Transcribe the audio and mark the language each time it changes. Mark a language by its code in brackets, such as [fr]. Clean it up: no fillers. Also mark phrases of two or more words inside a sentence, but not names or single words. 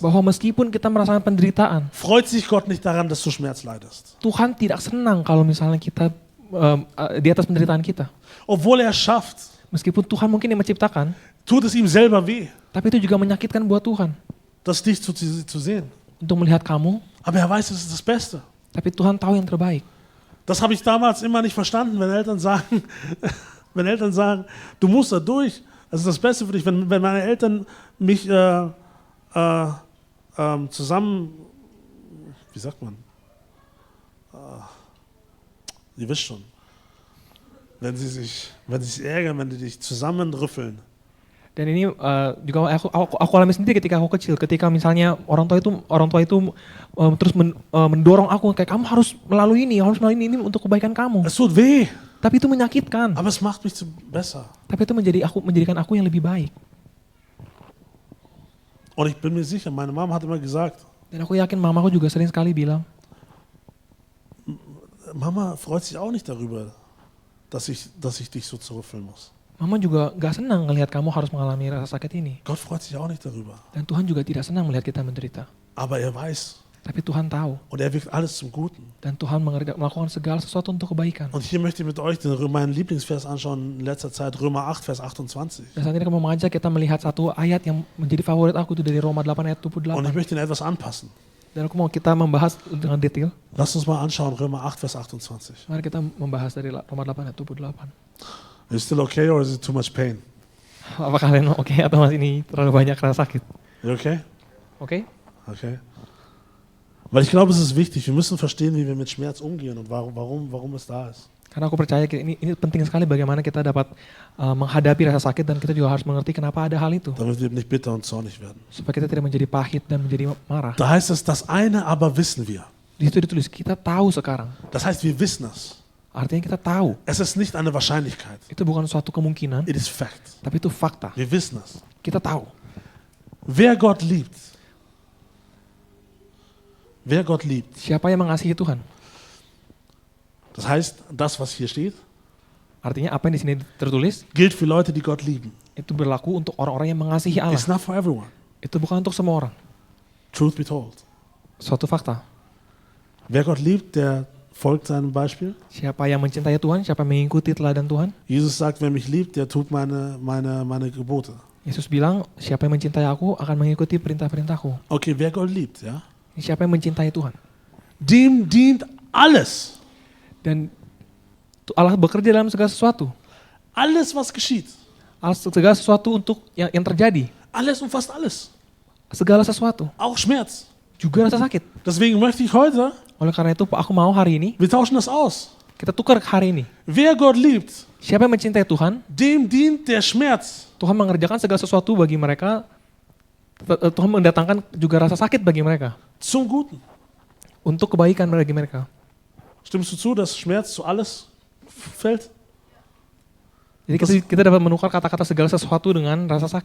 [id] Bahwa meskipun kita merasakan penderitaan, [de] freut sich Gott nicht daran, dass du Schmerz leidest. [id] Tuhan tidak senang kalau misalnya kita di atas penderitaan kita. [de] Obwohl er schafft, [id] Meskipun Tuhan mungkin yang menciptakan, [de] tut es ihm selber weh, [id] tapi itu juga menyakitkan buat Tuhan. [de] das dich zu sehen. [id] Untuk melihat kamu, [de] Aber er weiß, es ist das Beste. [id] tapi Tuhan tahu yang terbaik. [de] Das habe ich damals immer nicht verstanden, wenn Eltern sagen, du musst da durch, das ist das Beste für dich. Wenn meine Eltern mich zusammen, wie sagt man, ihr wisst schon, wenn sie sich ärgern, wenn die dich zusammenrüffeln. [id] Dan ini juga aku alami sendiri ketika aku kecil. Ketika misalnya orang tua itu terus mendorong aku kayak kamu harus melalui ini ini untuk kebaikan kamu. [de] Es tut weh, [id] Tapi itu menyakitkan. [de] aber es macht mich besser. [id] Tapi itu menjadikan aku yang lebih baik. [de] Und ich bin mir sicher, meine Mama hat immer gesagt, [id] Dan aku yakin mamaku juga sering sekali bilang, [de] Mama freut sich auch nicht darüber, dass ich dich so zurückfüllen muss. [id] Mama juga gak senang ngelihat kamu harus mengalami rasa sakit ini. [de] Gott freut sich auch nicht darüber. [id] Dan Tuhan juga tidak senang melihat kita menderita. [de] Aber er weiß [id] Tapi Tuhan tahu. [de] und er wirkt alles zum Guten. [id] Dan Tuhan melakukan segala sesuatu untuk kebaikan. [de] Und hier möchte ich mit euch meinen Lieblingsvers anschauen in letzter Zeit, Römer 8, Vers 28. [id] Dan saat ini aku mau mengajak kita melihat satu ayat yang menjadi favorit aku itu dari Roma 8 ayat [de] Und [id] 28. [de] ich möchte ihn etwas anpassen. [id] Dan aku mau kita membahas dengan detail. [de] Lasst uns mal anschauen, Römer 8, Vers 28. [id] Mari kita membahas dari Roma 8 ayat 28. [en] Is it still okay or is it too much pain? [id] Apa kalian oke atau masih ini terlalu banyak rasa sakit? [en] You okay? [id] Oke? [en] Okay. [de] Weil ich glaube, es ist wichtig, wir müssen verstehen, wie wir mit Schmerz umgehen und warum es da ist. [id] Karena aku percaya ini penting sekali bagaimana kita dapat menghadapi rasa sakit dan kita juga harus mengerti kenapa ada hal itu. [de] Damit wir nicht bitter und zornig werden. [id] Supaya kita tidak menjadi pahit dan menjadi marah. [de] Da heißt es, das eine aber wissen wir. [id] Di situ ditulis kita tahu sekarang. [de] Das heißt, wir wissen es. [id] Artinya kita tahu. [de] Es ist nicht eine Wahrscheinlichkeit. [id] Itu bukan suatu kemungkinan, [en] It is fact. [id] tapi itu fakta. [de] Wir wissen es. [id] Kita tahu. [de] Wer Gott liebt, [id] Siapa yang mengasihi Tuhan? [de] das heißt, das, was hier steht, [id] Artinya apa yang di sini tertulis [de] gilt für Leute, die Gott lieben. [id] itu berlaku untuk orang-orang yang mengasihi Allah. [en] It's not for everyone. [id] Itu bukan untuk semua orang. [en] Truth be told. [id] Suatu fakta. [de] Wer Gott liebt, der folgt seinem Beispiel. [id] Siapa yang mencintai Tuhan, siapa yang mengikuti teladan Tuhan? [de] Jesus sagt, wer mich liebt, der tut meine Gebote. [id] Yesus bilang, siapa yang mencintai aku akan mengikuti perintah-perintahku. [de] Okay, wer Gott liebt, ja? [id] Siapa yang mencintai Tuhan? [de] Dem dient alles. [id] Dan Allah bekerja dalam segala sesuatu. [de] Alles, was geschieht. [id] Segala sesuatu untuk yang terjadi. [de] Alles und fast alles. [id] Segala sesuatu. [de] Auch Schmerz. [id] Juga rasa sakit. [de] Deswegen möchte ich heute, [id] Oleh karena itu aku mau hari ini, [de] wir tauschen das aus. [id] kita tukar hari ini. [de] Wer Gott liebt, [id] Siapa yang mencintai Tuhan, [de] dem dient der Schmerz. [id] Tuhan mengerjakan segala sesuatu bagi mereka. Tuhan mendatangkan juga rasa sakit bagi mereka. [de] Zum Guten. [id] Untuk kebaikan bagi mereka. [de] Stimmst du zu, dass Schmerz zu alles fällt? [id] Jadi kita dapat menukar kata-kata segala sesuatu dengan rasa sakit.